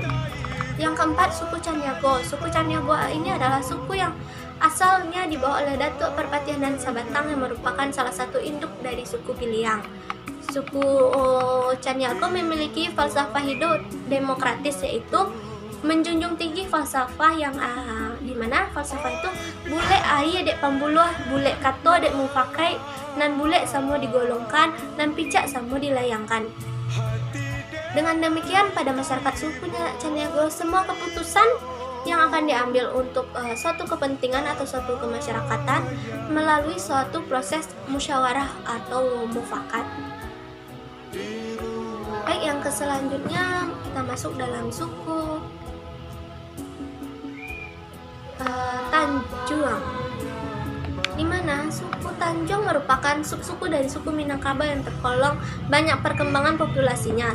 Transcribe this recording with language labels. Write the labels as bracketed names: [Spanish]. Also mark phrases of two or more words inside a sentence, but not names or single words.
[Indonesian] Yang keempat, suku Caniago. Suku Caniago ini adalah suku yang asalnya dibawa oleh Datuk Perpatianan Sabatang yang merupakan salah satu induk dari suku Piliang. Suku Caniago memiliki falsafah hidup demokratis, yaitu menjunjung tinggi falsafah yang di mana falsafah itu [Minangkabau] bule ai dek pambuluh, bule kato dek mufakai, nan bule samo digolongkan, nan picak samo dilayangkan. [Indonesian] Dengan demikian, pada masyarakat suku Caniago, semua keputusan yang akan diambil untuk suatu kepentingan atau suatu kemasyarakatan melalui suatu proses musyawarah atau mufakat. Baik, yang selanjutnya kita masuk dalam suku Tanjung, di mana suku Tanjung merupakan subsuku dari suku Minangkabau yang tergolong banyak perkembangan populasinya.